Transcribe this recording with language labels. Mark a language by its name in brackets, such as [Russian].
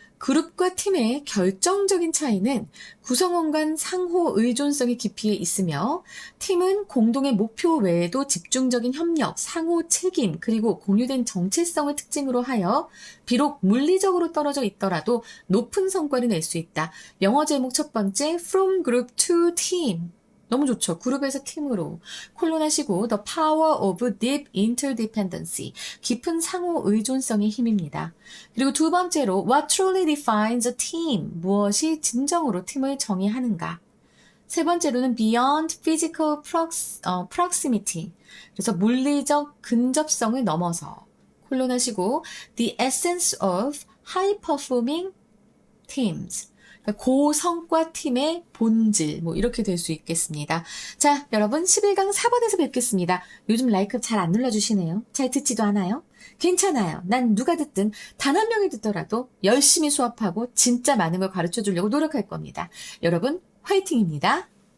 [Korean] 그룹과 팀의 결정적인 차이는 구성원 간 상호 의존성의 깊이에 있으며 팀은 공동의 목표 외에도 집중적인 협력, 상호 책임, 그리고 공유된 정체성을 특징으로 하여 비록 물리적으로 떨어져 있더라도 높은 성과를 낼 수 있다. 영어 제목 첫 번째, [English] From Group to Team. [Korean] 너무 좋죠. 그룹에서 팀으로. 콜론하시고 [English] The Power of Deep Interdependency. [Korean] 깊은 상호 의존성의 힘입니다. 그리고 두 번째로 [English] What truly defines a team. [Korean] 무엇이 진정으로 팀을 정의하는가. 세 번째로는 [English] Beyond Physical Proximity. [Korean] 그래서 물리적 근접성을 넘어서. 콜론하시고 [English] The Essence of High Performing Teams. [Korean] 고성과 팀의 본질 이렇게 될 수 있겠습니다. 자, 여러분 11강 4번에서 뵙겠습니다. 요즘 라이크 잘 안 눌러주시네요. 잘 듣지도 않아요? 괜찮아요. 난 누가 듣든 단 한 명이 듣더라도 열심히 수업하고 진짜 많은 걸 가르쳐 주려고 노력할 겁니다. 여러분 화이팅입니다.